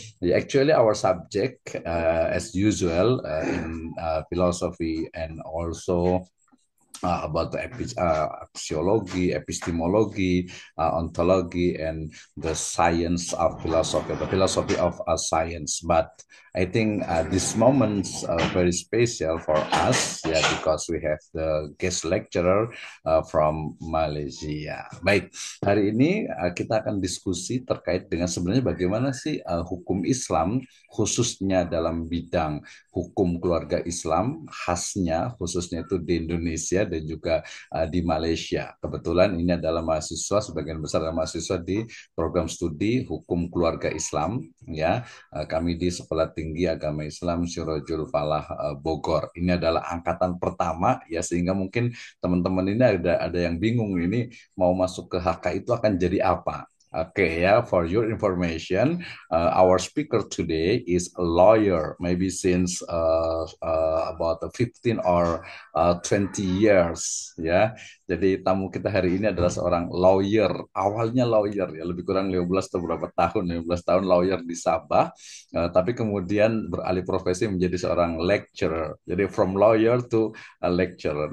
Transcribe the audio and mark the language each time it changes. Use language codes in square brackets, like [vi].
[en] Actually, our subject, as usual, in philosophy and also about the axiology, epistemology, ontology, and the science of philosophy, the philosophy of science. But I think this moment's very special for us, yeah, because we have the guest lecturer from Malaysia. [id] Baik, hari ini kita akan diskusi terkait dengan sebenarnya bagaimana sih hukum Islam, khususnya dalam bidang hukum keluarga Islam, khasnya khususnya itu di Indonesia dan juga di Malaysia. Kebetulan ini adalah mahasiswa, sebagian besar adalah mahasiswa di program studi Hukum Keluarga Islam, ya. Kami di Sekolah Tinggi Agama Islam Sirajul Falah Bogor. Ini adalah angkatan pertama, ya, sehingga mungkin teman-teman ini ada yang bingung ini mau masuk ke HK itu akan jadi apa. [en] Okay, yeah, for your information, our speaker today is a lawyer, maybe since about 15 or 20 years, ya. [id] Jadi tamu kita hari ini adalah seorang lawyer, awalnya lawyer, ya, lebih kurang 15 atau berapa tahun, 15 tahun lawyer di Sabah, tapi kemudian beralih profesi menjadi seorang lecturer. [en] Jadi from lawyer to a lecturer.